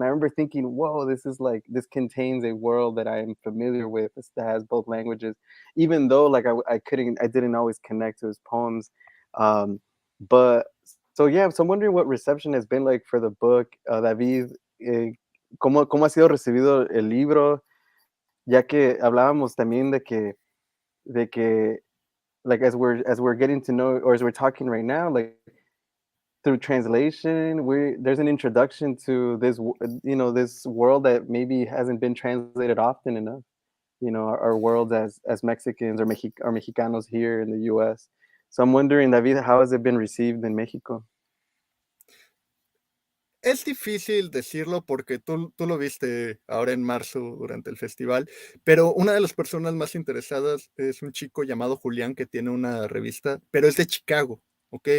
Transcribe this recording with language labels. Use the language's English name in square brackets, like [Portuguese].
[English] And I remember thinking, whoa, this contains a world that I am familiar with that has both languages, even though like I didn't always connect to his poems. But so yeah, so I'm wondering what reception has been like for the book, David. [Spanish] ¿Cómo ha sido recibido el libro? Ya que hablábamos también de que [English] like as we're getting to know, or as we're talking right now, like through translation, there's an introduction to this world that maybe hasn't been translated often enough. Our world as Mexicans or Mexicanos here in the U.S. So I'm wondering, David, how has it been received in Mexico? [Spanish] Es difícil decirlo porque tú lo viste ahora en marzo durante el festival, pero una de las personas más interesadas es un chico llamado Julián que tiene una revista, pero es de Chicago, ¿ok?